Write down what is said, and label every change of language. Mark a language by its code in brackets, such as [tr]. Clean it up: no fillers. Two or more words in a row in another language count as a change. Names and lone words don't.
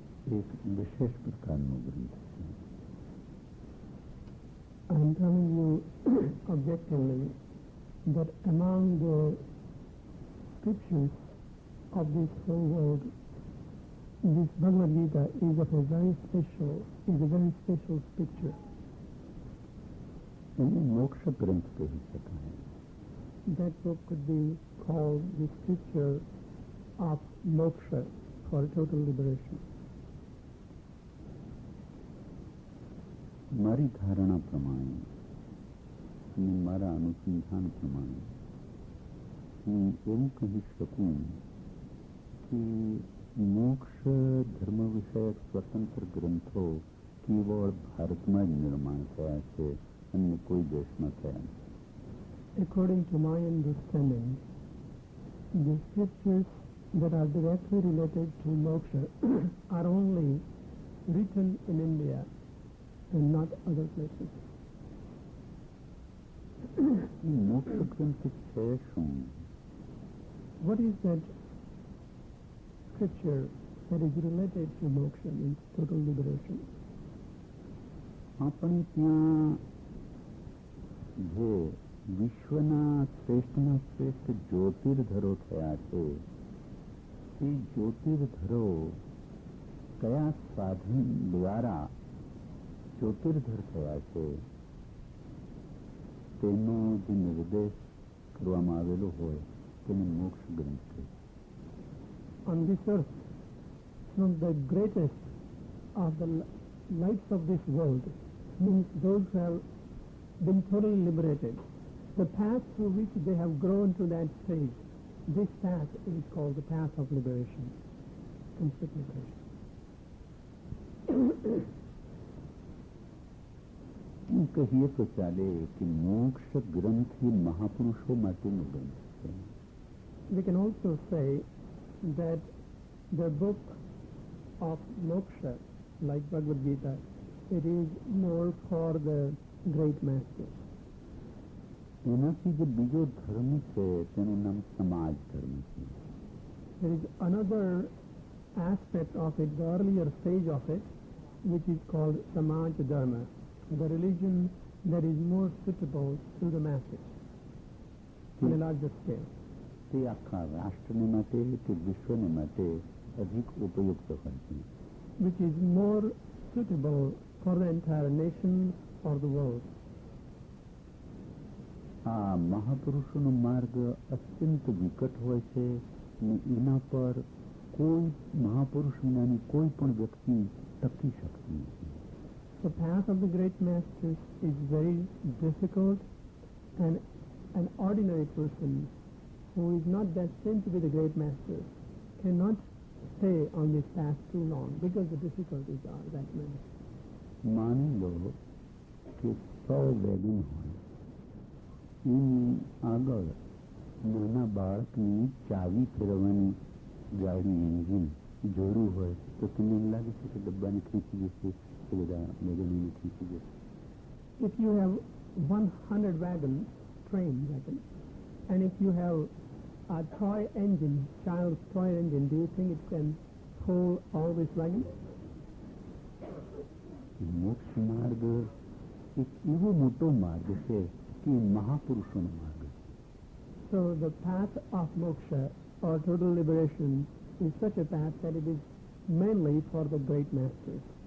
[gu] એક વિશેષ પ્રકારનો ગ્રંથ છે. [en] I am telling you objectively that among the scriptures of this whole world, this Bhagavad Gita is a very special scripture. [gu] એને મોક્ષ ગ્રંથ કહી શકાય. [en] That book could be called the scripture of moksha, for total liberation. [gu] મારી ધારણા પ્રમાણે અને મારા અનુસંધાન પ્રમાણે હું એવું કહી શકું કે મોક્ષ ધર્મ વિષયક સ્વતંત્ર ગ્રંથો કેવળ ભારતમાં જ નિર્માણ થયા છે, અન્ય કોઈ દેશમાં થયા નથી. [en] According to my understanding, the scriptures that are directly related to moksha are only written in India and not other places. [gu] મોક્ષ ગ્રંથ છે શું? [en] What is that scripture that is related to moksha, means total liberation? [gu] આપણે ત્યાં જે વિશ્વના શ્રેષ્ઠમાં શ્રેષ્ઠ જ્યોતિર્ધરો થયા છે, તે જ્યોતિર્ધરો કયા સાધન દ્વારા જ્યોતિર્ધર થયા છે તેનો જે નિર્દેશ કરવામાં આવેલો હોય તેને મોક્ષ ગ્રંથ કહે. [en] On this earth, some of the greatest of the lights of this world, means those who have been totally liberated, the path through which they have grown to that stage, this path is called the path of liberation, complete liberation. [gu] કહીએ તો ચાલે કે મોક્ષ ગ્રંથ એ મહાપુરુષો માટેનો ગ્રંથ છે. [en] We can also say that the book of moksha, like Bhagavad Gita, it is more for the great masters. [gu] એનાથી જે બીજો ધર્મ છે તેનું નામ સમાજ ધર્મ છે. [en] There is another aspect of it, the earlier stage of it, which is called Samaj Dharma, the religion that is more suitable to the masses on a larger scale. [gu] તે આખા રાષ્ટ્રને માટે કે વિશ્વને માટે અધિક ઉપયુક્ત હોય છે. [en] Which is more suitable for the entire nation or the world. [gu] આ મહાપુરુષોનો માર્ગ અત્યંત વિકટ હોય છે અને એના પર કોઈ મહાપુરુષ વિનાની કોઈ પણ વ્યક્તિ ટકી શકતી નથી. [en] The path of the great masters is very difficult, and an ordinary person who is not destined to be the great master cannot stay on this path too long because the difficulties are that many. [gu] માની લો કે 100 વેગન હોય, એની આગળ નાના બાળકની ચાવી ફેરવવાની ગાડી એન્જિન જોડવું હોય તો તમને એમ લાગે છે કે ડબ્બાને ખીચી જશે, એ બધા વેગનોને ખીચી જશે. [en] If you have 100 wagons, train wagons, and if you have a toy engine, child's toy engine, do you think it can pull all these wagons? [gu] મોક્ષ માર્ગ એક એવો મોટો માર્ગ છે કે મહાપુરુષોનો માર્ગ. [en] So the path of moksha or total liberation is such a path that it is mainly for the great masters.